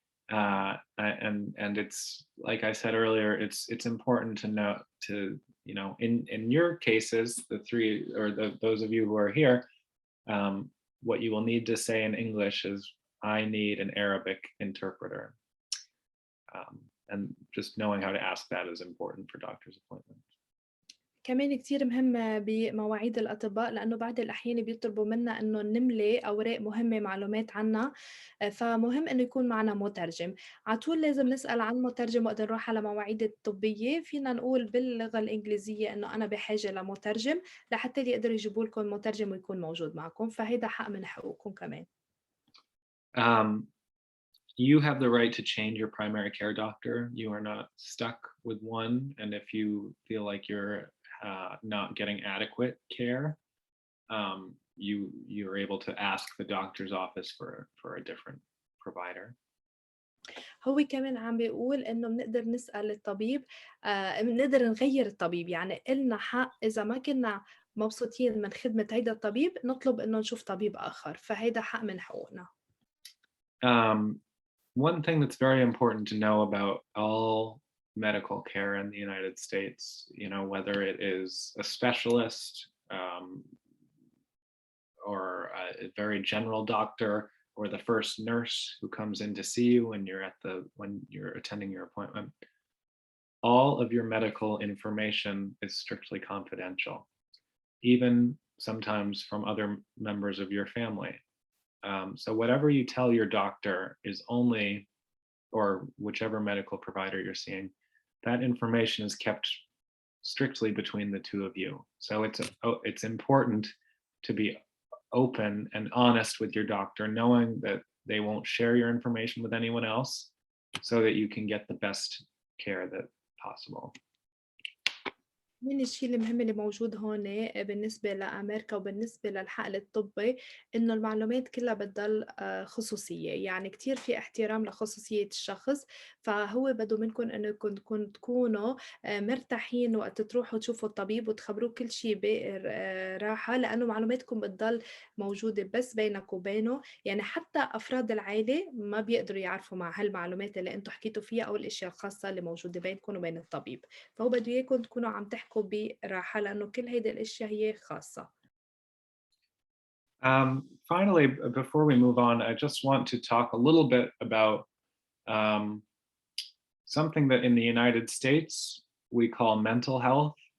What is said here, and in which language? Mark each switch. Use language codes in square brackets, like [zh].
[en] And it's, like I said earlier, it's important to know in your cases, the three or those of you who are here, what you will need to say in English is, I need an Arabic interpreter. and just knowing how to ask that is important for doctor's appointments. [ar] كمان كتير مهم بمواعيد الأطباء لأنه بعض الأحيان بيطلبوا منا إنه نملي أوراق مهمة معلومات عنا، فمهم إنه يكون معنا مترجم. على طول لازم نسأل عن مترجم وقت نروح على مواعيد الطبية، فينا نقول باللغة الإنجليزية إنه أنا بحاجة لمترجم لحتى يقدروا يجيبوا لكم مترجم ويكون موجود معكم، فهيدا حق من حقوقكم كمان. [en] Um, you have the right to change your primary care doctor. You are not stuck with one. And if you feel like you're not getting adequate care, you're able to ask the doctor's office for a different provider. [ar] هو كمان عم بيقول إنه بنقدر نسأل الطبيب، بنقدر نغيّر الطبيب، يعني إلنا حق إذا ما كنّا مبسوطين من خدمة هيدا الطبيب نطلب إنه نشوف طبيب آخر، فهيدا حق من حقوقنا. [en] Um, one thing that's very important to know about all medical care in the United States, whether it is a specialist or a very general doctor or the first nurse who comes in to see you when you're attending your appointment, all of your medical information is strictly confidential, even sometimes from other members of your family. So whatever you tell your doctor is only, or whichever medical provider you're seeing, that information is kept strictly between the two of you. So it's important to be open and honest with your doctor, knowing that they won't share your information with anyone else so that you can get the best care that possible. [ar] من الشيء المهم اللي موجود هون بالنسبة لأمريكا وبالنسبة للحقل الطبي إنه المعلومات كلها بتضل خصوصية، يعني كتير في احترام لخصوصية الشخص، فهو بده منكم إنكم تكونوا مرتاحين وقت تروحوا تشوفوا الطبيب وتخبروه كل شيء براحة، لأنه معلوماتكم بتضل موجودة بس بينك وبينه، يعني حتى أفراد العائلة ما بيقدروا يعرفوا مع هالمعلومات اللي أنتم حكيتوا فيها أو الأشياء الخاصة اللي موجودة بينكم وبين الطبيب، فهو بده إياكم تكونوا عم تحكوا براحة لأنه كل هيدي الأشياء هي خاصة. [en] Finally, before we move on, I just want to talk a little bit about something that in the United States we call mental health.